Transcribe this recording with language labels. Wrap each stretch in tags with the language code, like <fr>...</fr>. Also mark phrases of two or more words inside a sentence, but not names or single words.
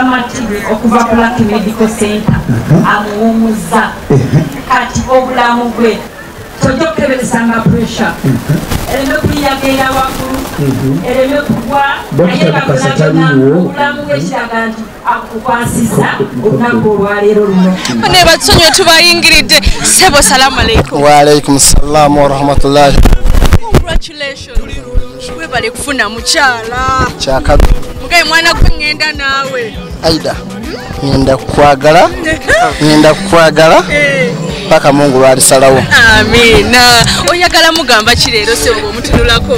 <lg>Martin okuva ku Lucky Medical Center amuwumuzza kati obulamu bwe tojja okukeberesanga pressure ereme kuyagenda waggulu ereme kugwa naye obulamu bwekiraga nti akukwasiza olunaku olwaleero luno ne batusonyiwe tubayingiridde sebo</lg> <ar>سلام عليكم. وعليكم السلام ورحمة الله.</ar> <lg>Congratulations. Webale kufuna mukyala. Kyaka mugaye mwana gwe ngenda naawe. Aidah ngenda kukwagala paka Mungu lwalisalawo. Amina. Oyagala mugamba ki leero sebo omutunulako?</lg>